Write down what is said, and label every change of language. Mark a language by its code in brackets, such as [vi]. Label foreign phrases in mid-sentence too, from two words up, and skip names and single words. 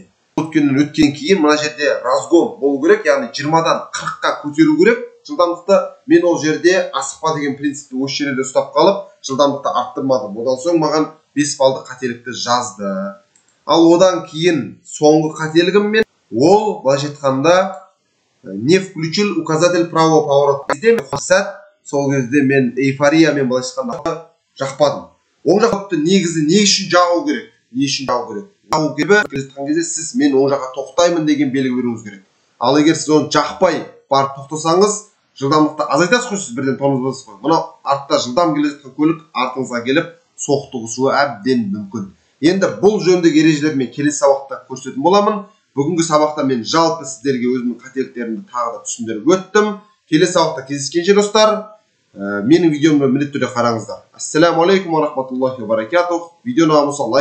[kk] Өткен кейін мына жерде разгон болу керек, яғни 20-дан 40-қа көтеру керек. Жылдамдықты мен ол жерде асықпа деген принципті осы жерде ұстап қалып, жылдамдықты арттырмадым. Одан соң маған 5 баллдық қателікті жазды. Ал одан кейін соңғы қателігім мен, ол былайша айтқанда [ru] не включил указатель правого поворота. [kk] Сол кезде мен эйфориямен былайша айтқанда жақпадым. Оң жақты негізі не үшін жағу керек? Не үшін жағу керек? Жағу керек кезде сіз мен оң жаққа тоқтаймын деген белгі беруіңіз керек. Ал егер сіз оны жақпай барып тоқтасаңыз, жылдамдықты азайтасыз ғой, сіз бірден тормозбайсыз ғой. Мына артта жылдам келе жатқан көлік артыңызға келіп соқтығысуы әбден мүмкін. Енді бұл жөніндегі ережелерді мен келесі сабақта көрсететін боламын. Бүгінгі сабақта мен жалпы сіздерге өзімнің қателіктерімді тағы да түсіндіріп өттім. Келесі сабақта кездескенше достар, менің видеомды міндетті түрде қараңыздар. [ar] السلام عليكم ورحمة الله وبركاته. [kk] Видеоны лайк